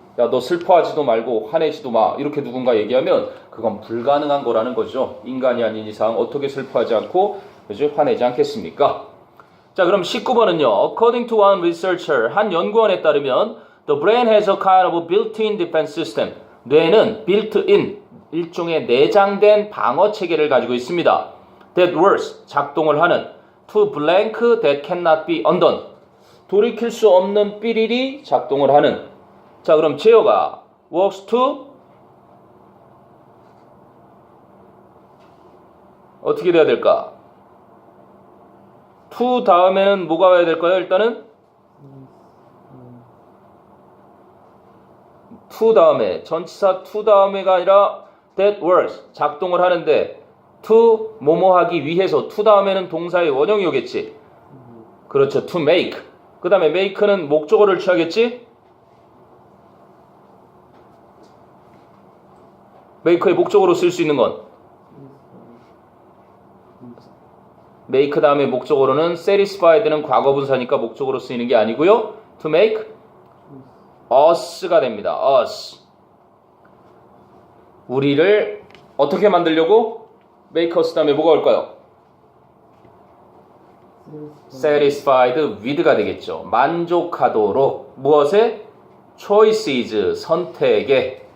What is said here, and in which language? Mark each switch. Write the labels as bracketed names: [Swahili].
[Korean] 야, 너 슬퍼하지도 말고 화내지도 마. 이렇게 누군가 얘기하면 그건 불가능한 거라는 거죠. 인간이 아닌 이상 어떻게 슬퍼하지 않고 그죠? 화내지 않겠습니까? 자, 그럼 19번은요. [English] According to one researcher, [Korean] 한 연구원에 따르면 [English] the brain has a kind of built-in defense system. [Korean] 뇌는 built-in, 일종의 내장된 방어 체계를 가지고 있습니다. [English] That works, [Korean] 작동을 하는 [English] to blank that cannot be undone. [Korean] 돌이킬 수 없는 삐리리 작동을 하는. 자, 그럼 제어가 works to 어떻게 돼야 될까? to 다음에는 뭐가 와야 될까요? 일단은 to 다음에 전치사 to 다음에가 아니라 that works 작동을 하는데 to 뭐뭐 하기 위해서 to 다음에는 동사의 원형이 오겠지. 그렇죠. [English] to make. [Korean] 그 다음에 make는 목적어를 취하겠지. make의 목적어로 쓸 수 있는 건 make 다음에 목적어로는 satisfied는 과거분사니까 목적어로 쓰이는 게 아니고요. [English] to make us [Korean] 가 됩니다. [English] us. [Korean] 우리를 어떻게 만들려고? make us 다음에 뭐가 올까요? [English] satisfied with가 [Korean] 되겠죠. 만족하도록 무엇에? choices 선택에.